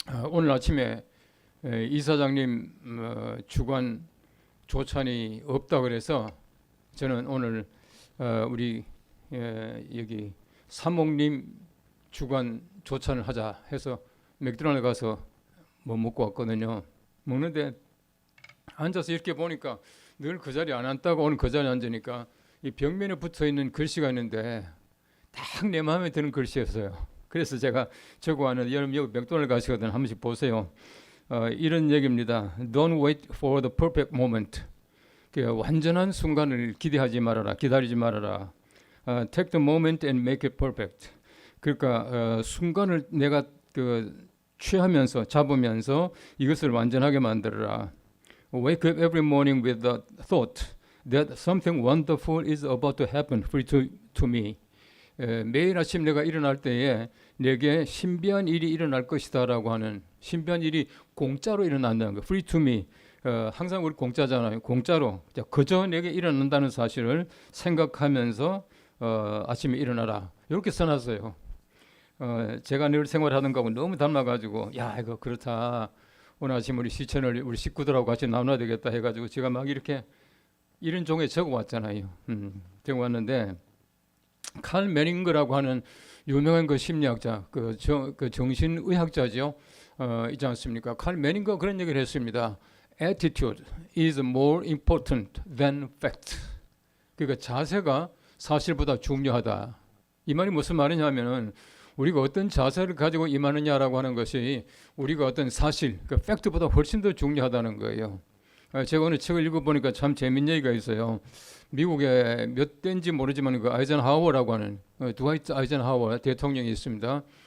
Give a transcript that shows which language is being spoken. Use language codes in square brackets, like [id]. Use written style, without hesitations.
[ko] 오늘 아침에 이사장님 주관 조찬이 없다 그래서 저는 오늘 우리 여기 사목님 주관 조찬을 하자 해서 맥도날드 가서 뭐 먹고 왔거든요. 먹는데 앉아서 이렇게 보니까 늘 그 자리에 안 앉다가 오늘 그 자리에 앉으니까 이 벽면에 붙어 있는 글씨가 있는데 딱 내 마음에 드는 글씨였어요. 그래서 제가 적어왔는데 여러분 여기 맥도날드 가시거든 한 번씩 보세요. 이런 얘기입니다. [en] Don't wait for the perfect moment. [ko] 그 완전한 순간을 기대하지 말아라. 기다리지 말아라. [en] Take the moment and make it perfect. [ko] 그러니까 순간을 내가 취하면서 잡으면서 이것을 완전하게 만들어라. [en] Wake up every morning with the thought that something wonderful is about to happen to me. [ko] 매일 아침 내가 일어날 때에 내게 신비한 일이 일어날 것이다라고 하는 신비한 일이 공짜로 일어난다는 거. [en] Free to me. [ko] 항상 우리 공짜잖아요. 공짜로 그저 내게 일어난다는 사실을 생각하면서 아침에 일어나라. 이렇게 써놨어요. 제가 늘 생활하는 거하고 너무 닮아가지고 야 이거 그렇다. 오늘 아침 우리 시천을 우리 식구들하고 같이 나눠야 되겠다 해가지고 제가 막 이렇게 이런 종에 적어왔잖아요. 적어왔는데 칼 메닝거라고 하는 유명한 그 심리학자, 그 정신의학자죠. 있지 않습니까? 칼 메닝거 그런 얘기를 했습니다. [en] Attitude is more important than fact. [ko] 그러니까 자세가 사실보다 중요하다. 이 말이 무슨 말이냐면은 우리가 어떤 자세를 가지고 임하느냐라고 하는 것이 우리가 어떤 사실, 그 팩트보다 훨씬 더 중요하다는 거예요. 제가 오늘 책을 읽어보니까 참 재밌는 얘기가 있어요. 미국에 몇 대인지 모르지만 그 아이젠하워라고 하는 드와이트 아이젠하워 대통령이 있습니다.